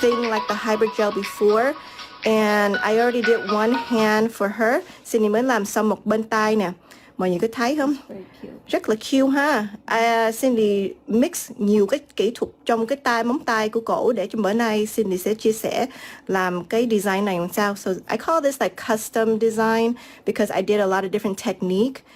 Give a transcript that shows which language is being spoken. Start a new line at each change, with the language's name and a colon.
English: like the hybrid gel before. And I already did one hand for her.
Vietnamese: Cindy mới làm xong một bên tay nè. Mọi người có thấy không? Rất là cute ha. Cindy mix nhiều cái kỹ thuật trong cái móng tay của cổ để cho bữa nay Cindy sẽ chia sẻ làm cái design này làm sao.
English: So I call this like custom design because I did a lot of different technique.